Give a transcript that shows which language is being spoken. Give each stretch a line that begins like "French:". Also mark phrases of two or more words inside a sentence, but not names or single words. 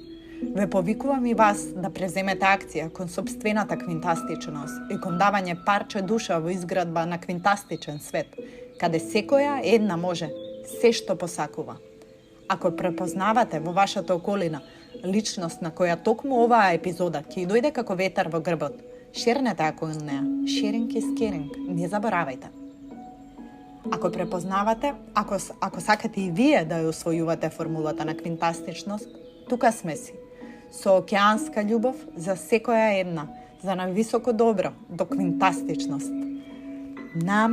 Macedonian: Ве повикувам и вас да преземете акција кон сопствената квинтастичност и кон давање парче душа во изградба на квинтастичен свет, каде секоја една може се што посакува. Ако препознавате во вашата околина личност на која токму оваа епизода ќе дојде како ветар во грбот, шернете ако неа.
English: Sharing is caring.
Macedonian: Не заборавајте. Ако препознавате, ако сакате и вие да ја освојувате формулата на квинтастичност, тука сме си. Со океанска љубов за секоја една, за највисоко добро, до квинтастичност.